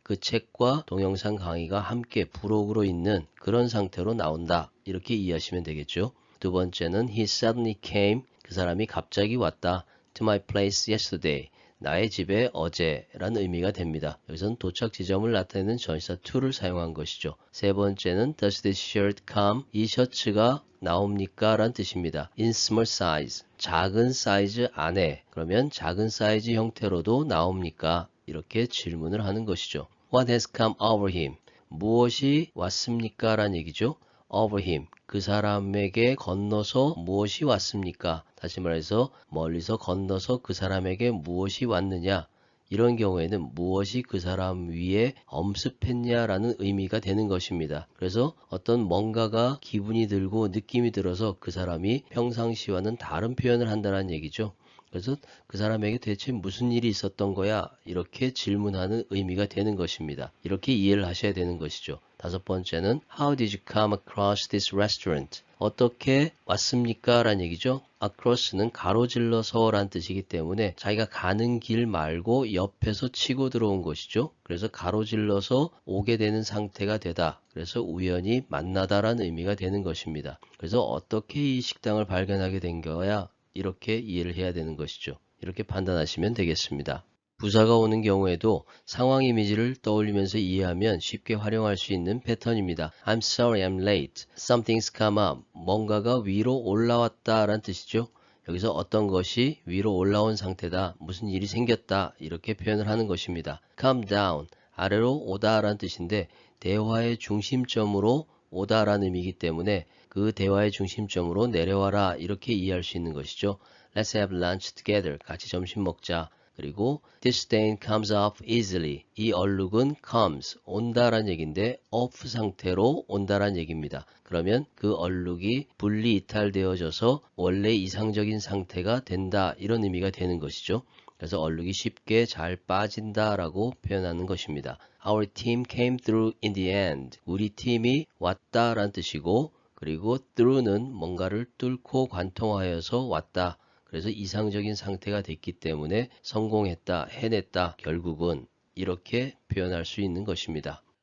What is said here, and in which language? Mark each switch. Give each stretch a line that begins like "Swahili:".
Korean: 그 책과 동영상 강의가 함께 부록으로 있는 그런 상태로 나온다. 이렇게 이해하시면 되겠죠. 두 번째는
English: He suddenly came,
Korean: 그 사람이 갑자기 왔다.
English: To my place yesterday,
Korean: 나의 집에 어제라는 의미가 됩니다. 여기서는 도착 지점을 나타내는 전치사 to를 사용한 것이죠. 세 번째는
English: Does this shirt come?
Korean: 이 셔츠가 나옵니까? 라는 뜻입니다.
English: In small size,
Korean: 작은 사이즈 안에, 그러면 작은 사이즈 형태로도 나옵니까? 이렇게 질문을 하는 것이죠.
English: What has come over him?
Korean: 무엇이 왔습니까? 라는 얘기죠.
English: over him,
Korean: 그 사람에게 건너서 무엇이 왔습니까? 다시 말해서 멀리서 건너서 그 사람에게 무엇이 왔느냐? 이런 경우에는 무엇이 그 사람 위에 엄습했냐라는 의미가 되는 것입니다. 그래서 어떤 뭔가가 기분이 들고 느낌이 들어서 그 사람이 평상시와는 다른 표현을 한다는 얘기죠. 그래서 그 사람에게 대체 무슨 일이 있었던 거야? 이렇게 질문하는 의미가 되는 것입니다. 이렇게 이해를 하셔야 되는 것이죠. 다섯 번째는
English: How did you come across this restaurant?
Korean: 어떻게 왔습니까? 라는 얘기죠. across는 가로질러서 라는 뜻이기 때문에 자기가 가는 길 말고 옆에서 치고 들어온 것이죠. 그래서 가로질러서 오게 되는 상태가 되다. 그래서 우연히 만나다라는 의미가 되는 것입니다. 그래서 어떻게 이 식당을 발견하게 된 거야? 이렇게 이해를 해야 되는 것이죠. 이렇게 판단하시면 되겠습니다. 부사가 오는 경우에도 상황 이미지를 떠올리면서 이해하면 쉽게 활용할 수 있는 패턴입니다.
English: I'm sorry I'm late. Something's come up.
Korean: 뭔가가 위로 올라왔다 라는 뜻이죠. 여기서 어떤 것이 위로 올라온 상태다. 무슨 일이 생겼다. 이렇게 표현을 하는 것입니다.
English: Come down.
Korean: 아래로 오다 라는 뜻인데 대화의 중심점으로 오다 라는 의미이기 때문에 그 대화의 중심점으로 내려와라 이렇게 이해할 수 있는 것이죠.
English: Let's have lunch together.
Korean: 같이 점심 먹자. 그리고
English: this stain comes off easily.
Korean: 이 얼룩은 comes, 온다란 얘기인데 off 상태로 온다란 얘기입니다. 그러면 그 얼룩이 분리 이탈되어져서 원래 이상적인 상태가 된다 이런 의미가 되는 것이죠. 그래서 얼룩이 쉽게 잘 빠진다라고 표현하는 것입니다.
English: Our team came through in the end.
Korean: 우리 팀이 왔다라는 뜻이고 그리고 through는 뭔가를 뚫고 관통하여서 왔다. 그래서 이상적인 상태가 됐기 때문에 성공했다, 해냈다, 결국은 이렇게 표현할 수 있는 것입니다.